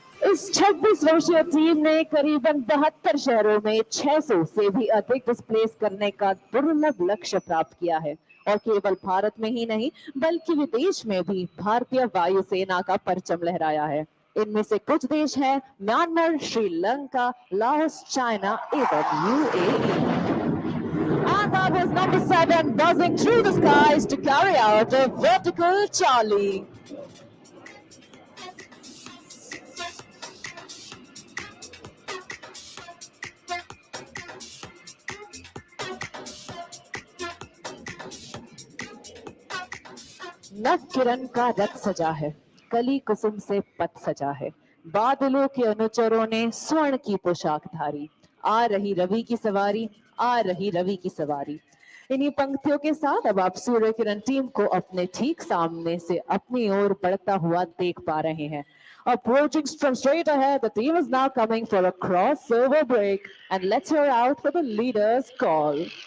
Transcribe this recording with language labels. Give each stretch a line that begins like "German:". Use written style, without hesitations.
Hindi: इस 26 वर्षीय टीम ने करीबन 72 शहरों में 600 से भी अधिक डिस्प्लेस करने का दुर्लभ लक्ष्य प्राप्त किया है और केवल भारत में ही नहीं बल्कि विदेश में भी भारतीय वायुसेना का परचम लहराया है। इनमें से कुछ देश हैं म्यांमार, श्रीलंका, लाओस, चाइना एवं UAE.
English: And that was number 7 buzzing through the skies to carry out a vertical Charlie.
Hindi: नव किरण का रथ सजा है, कली कुसुम से पथ सजा है, बादलों के अनुचरों ने स्वर्ण की पोशाक धारी, आ रही रवि की सवारी, आ रही रवि की सवारी। इन्हीं पंक्तियों के साथ अब आप सूर्य किरण टीम को अपने ठीक सामने से अपनी ओर बढ़ता हुआ देख पा रहे हैं।
English: Approaching from straight ahead, the team is now coming for a crossover break, and let's hear out for the leader's call.